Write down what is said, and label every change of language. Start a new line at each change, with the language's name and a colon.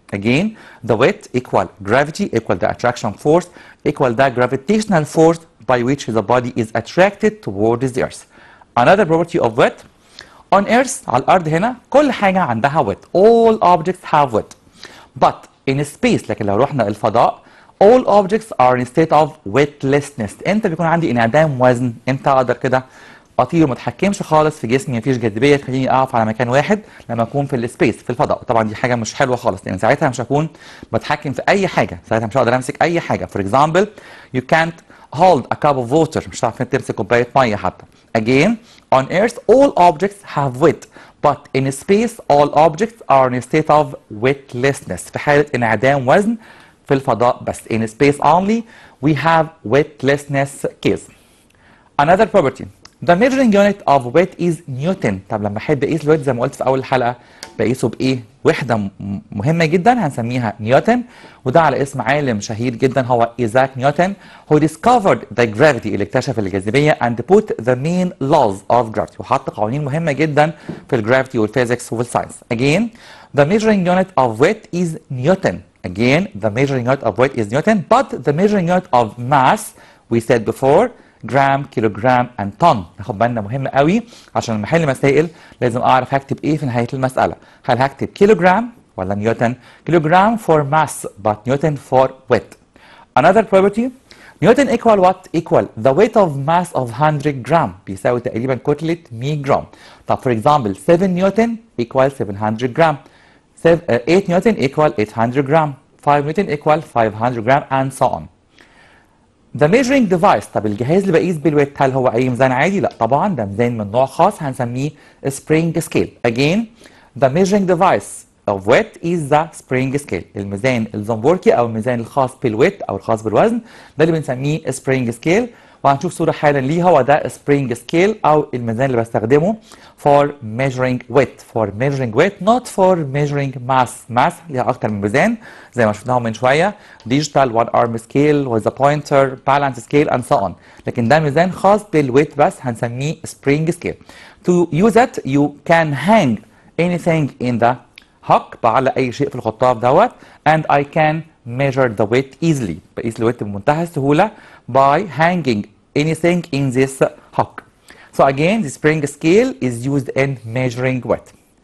English: Again, the weight equal gravity equal the attraction force equal the gravitational force by which the body is attracted towards the earth. Another property of weight on earth
Arabic: على الارض هنا كل حاجه عندها
English: weight. All objects have weight. But in space
Arabic: لكن لو رحنا الفضاء
English: all objects are in state of weightlessness.
Arabic: امتى بيكون عندي انعدام وزن؟ امتى اقدر كده اطير وما اتحكمش خالص في جسمي، مفيش جاذبيه تخليني اقف على مكان واحد لما اكون في السبيس في الفضاء. طبعا دي حاجه مش حلوه خالص لان ساعتها مش هكون بتحكم في اي حاجه، ساعتها مش هقدر امسك اي حاجه.
English: For example you can't hold a cup of water،
Arabic: مش هتعرف تمسك كوبايه ميه حتى.
English: Again on earth all objects have weight but in space all objects are in a state of weightlessness.
Arabic: في حاله انعدام وزن في الفضاء بس.
English: In space only we have weightlessness case. Another property the measuring unit of weight is Newton.
Arabic: طب لما احب اقيس الويت زي ما قلت في اول الحلقه بقيسه بايه؟ وحده مهمه جدا هنسميها نيوتن، وده على اسم عالم شهير جدا هو ايزاك نيوتن
English: who discovered the gravity
Arabic: اللي اكتشف الجاذبيه
English: and put the main laws of gravity
Arabic: وحط قوانين مهمه جدا في الجرافيتي والفيزيكس والساينس.
English: Again the measuring unit of weight is Newton. Again the measuring unit of weight is Newton but the measuring unit of mass we said before gram kilogram and ton.
Arabic: ناخد بالنا مهم قوي عشان لما احل مسائل لازم اعرف هكتب ايه في نهايه المساله. هل هكتب كيلوجرام ولا نيوتن؟ كيلوجرام
English: for mass but
Arabic: نيوتن
English: for weight. Another property Newton equal what? Equal the weight of mass of 100 gram
Arabic: بيساوي تقريبا كتله 100 جرام.
English: طب for example 7 Newton equal 700 gram. 8 Newton equal 800 gram. 5 Newton equal 500 gram and so on. The measuring device
Arabic: طب الجهاز اللي بقيس بالويت هل هو اي ميزان عادي؟ لا طبعا ده ميزان من نوع خاص هنسميه spring scale.
English: Again the measuring device of weight is the spring scale.
Arabic: الميزان الزنبركي او الميزان الخاص بالويت او الخاص بالوزن ده اللي بنسميه spring scale، وهنشوف صوره حالا ليه. هو ده spring scale او الميزان اللي بستخدمه
English: for measuring weight. For measuring weight not for measuring mass.
Arabic: mass ليها اكتر من ميزان زي ما شفناهم من شويه
English: digital one arm scale with a pointer balance scale and so on،
Arabic: لكن ده ميزان خاص بالويت بس هنسميه spring scale.
English: To use it you can hang anything in the hook
Arabic: بعلق اي شيء في الخطاف دوت
English: and I can measure the weight easily.
Arabic: بقيس الويت بمنتهى السهوله
English: by hanging anything in this hook. So again the spring scale is used in measuring weight.